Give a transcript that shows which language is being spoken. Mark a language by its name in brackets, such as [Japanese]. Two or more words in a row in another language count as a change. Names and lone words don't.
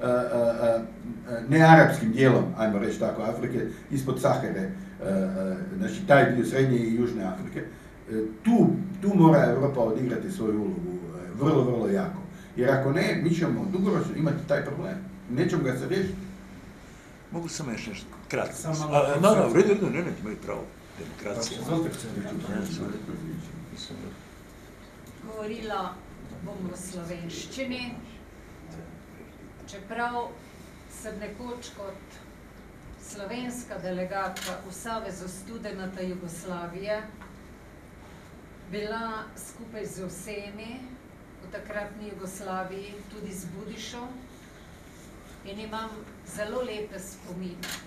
[Croatian] nearapskim dijelom, ajmo reći tako, Afrike, ispod Sahare, znači taj dio Srednje i Južne Afrike, tu mora Europa odigrati svoju ulogu vrlo, vrlo jako. Jer ako ne, mi ćemo dugoročno imati taj problem. Nećemo ga se riješiti. Mogu samo još nešto kratko. Samo Vredu, ne, imaju pravo. Demokracija. [Slovenian] Govorila bom v slovenščini, čeprav sem nekoč kot slovenska delegatka v Savezu študentov Jugoslavije bila skupaj z vsemi v takratni Jugoslaviji, tudi z Budišo, in imam zelo lepe spomine.